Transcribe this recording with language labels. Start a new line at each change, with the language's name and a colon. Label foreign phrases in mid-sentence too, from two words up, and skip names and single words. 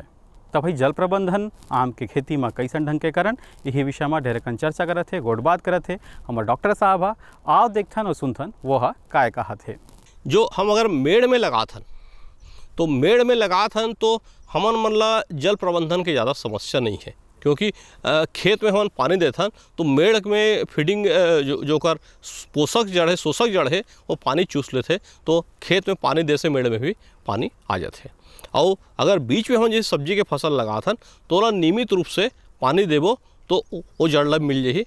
Chhattisgarhi: तब भाई जल प्रबंधन आम के खेती में कैसन ढंग के करन, यही विषय में ढेर कन चर्चा करत है, गोट बात करत है हमारे डॉक्टर साहब। आओ देखथन और सुनथन वो काय कहत है। जो हम अगर मेड़ में लगाथन, तो मेड़ में लगाथन तो हमन मन ला जल प्रबंधन के ज़्यादा समस्या नहीं है, क्योंकि खेत में हमन पानी देथन तो मेड़ में फीडिंग जो कर पोषक जड़ है, शोषक जड़ है, वो पानी चूस लेते, तो खेत में पानी दे से मेड़ में भी पानी आ जाते। और अगर बीच में हम जैसे सब्जी के फसल लगाथन तो ओला नियमित रूप से पानी देबो तो वो जड़ ला मिल जाही।